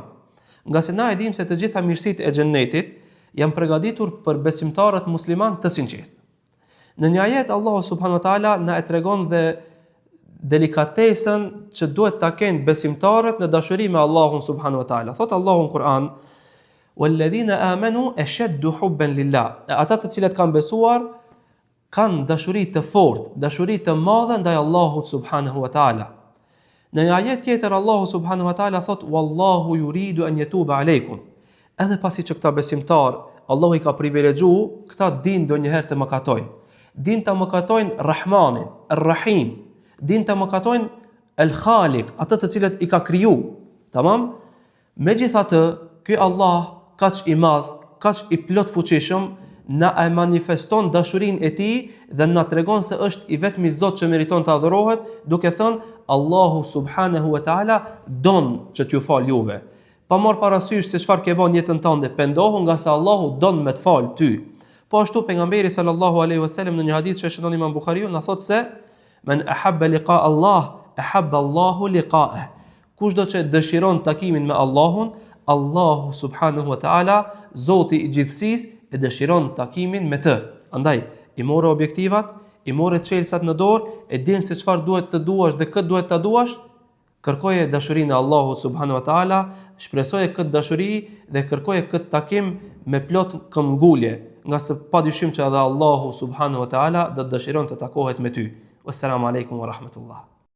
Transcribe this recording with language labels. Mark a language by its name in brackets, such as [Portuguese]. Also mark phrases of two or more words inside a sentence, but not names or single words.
[Albanian] Nga se na e dim se të gjitha mirësitë e xhennetit janë përgatitur për besimtarët musliman të sinqert. Në një ajet Allahu [Arabic] سبحانه وتعالى [Albanian] na e tregon dhe delikatesën që duhet ta kenë besimtarët në dashuri me Allahun [Arabic] سبحانه وتعالى. [Albanian] Thot Allahu në Kur'an: [Arabic] "والذين آمنوا أشد حبا لله." [Albanian] Ata të cilët kanë besuar kanë dashuri të fortë, dashuri të madhe ndaj Allahut [Arabic] سبحانه وتعالى. [Albanian] Në një ajet tjetër Allahu [Arabic] سبحانه وتعالى [Albanian] thot: [Arabic] "والله يريد أن يتوب عليكم." [Albanian] Edhe pasi që këta besimtar Allahu i ka privilegjuar, këta din ndonjëherë të mëkatojnë. Din të mëkatojnë Rahmanin, Ar-Rahim. Din të mëkatojnë El-Khaliq, atë të cilët i ka kriju. Tamam? Megjithatë, ky Allah kaq i madh, kaq i plot fuqishëm, na e manifeston dashurinë e Tij dhe na tregon se është i vetmi Zot që meriton të adhurohet, duke thënë Allahu [Arabic] سبحانه وتعالى [Albanian] don që t'ju fal juve. Pa marr parasysh se çfarë ke bën jetën tënde, pendohu nga se Allahu don me të fal ty. Po ashtu pejgamberi [Arabic] صلى الله عليه وسلم [Albanian] në një hadith që shënon Imam Buhariu na thot se [Arabic] من أحب لقاء الله أحب الله لقاءه. [Albanian] Kushdo që dëshiron takimin me Allahun, Allahu [Arabic] سبحانه وتعالى, [Albanian] Zoti i gjithësisë, e dëshiron takimin me të. Andaj, i morë objektivat, i morë çelësat në dorë, e din se çfarë duhet të duash dhe këtë duhet ta duash, kërkoje dashurinë e Allahut [Arabic] سبحانه وتعالى, [Albanian] shpresoje këtë dashuri dhe kërkoje këtë takim me plot këmbgulje, nga se padyshim që edhe Allahu [Arabic] سبحانه وتعالى [Albanian] do të dëshiron të takohet me ty. [Arabic] والسلام عليكم ورحمة الله.